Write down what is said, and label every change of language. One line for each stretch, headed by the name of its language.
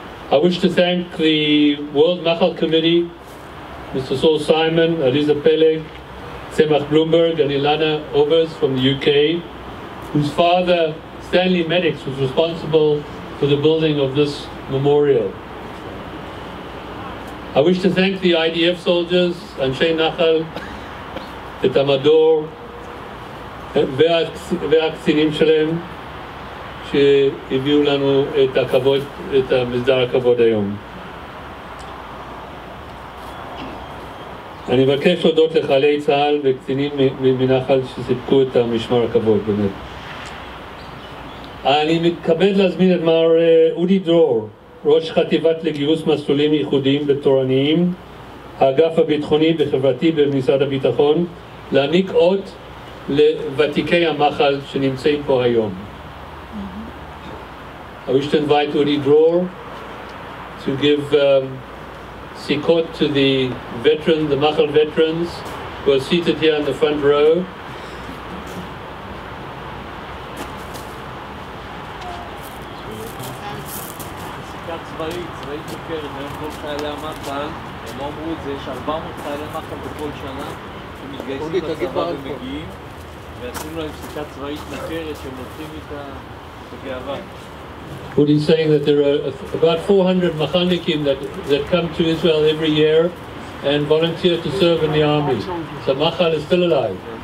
English: I wish to thank the World Machal Committee, Mr. Saul Simon, Aliza Peleg, Semach Bloomberg, and Ilana Overs from the UK, whose father, Stanley Maddox, was responsible for the building of this memorial. I wish to thank the IDF soldiers, Anshe Nachal,
Hebrew: את המדור והקצינים שלהם שהביאו לנו את הכבוד, את מסדר הכבוד היום. אני מבקש להודות לחיילי צה"ל וקצינים מנחל שסיפקו את המשמר הכבוד באמת. אני מתכבד להזמין את מר אודי דרור, ראש חטיבת לגיוס מסלולים ייחודיים ותורניים, האגף הביטחוני וחברתי במשרד הביטחון, להעניק אות לוותיקי המחל שנמצאים פה היום.
English: I wish to invite Udi Dror to give sikot to the veterans, the Machal veterans who are seated here in the front row.
Hebrew: צבאית מוכרת בין כל חיילי המחל, הם אמרו את זה, יש 400 חיילי מחל בכל שנה שמתגייסים לצבא ומגיעים, ועשינו להם פסיקה צבאית מוכרת שהם לוקחים את הגאווה.
English: Udi is saying that there are about 400 Machalnikim that come to Israel every year and volunteer to serve in the army. So Machal is still alive.